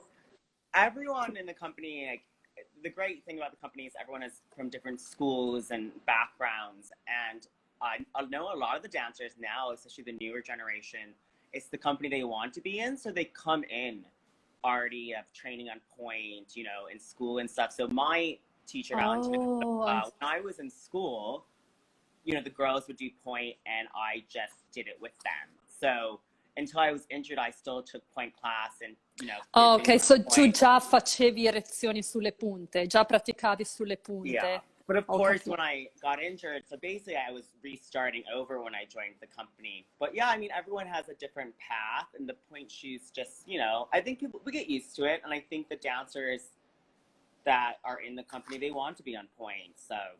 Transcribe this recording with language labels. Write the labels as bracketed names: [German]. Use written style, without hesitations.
[English] well, everyone in the company, like, the great thing about the company is everyone is from different schools and backgrounds, and I know a lot of the dancers now, especially the newer generation, it's the company they want to be in, so they come in already have training on point, you know, in school and stuff. So my teacher, Valentina, when I was in school, you know, the girls would do point and I just did it with them. So until I was injured, I still took point class and, you know. [Italian] Oh, ok, so tu già facevi erezioni sulle punte, già praticavi sulle punte. [English] Yeah, but of course, when I got injured, so basically I was restarting over when I joined the company. But yeah, I mean, everyone has a different path, and the point shoes just, you know, I think we get used to it, and I think the dancers that are in the company, they want to be on point, so.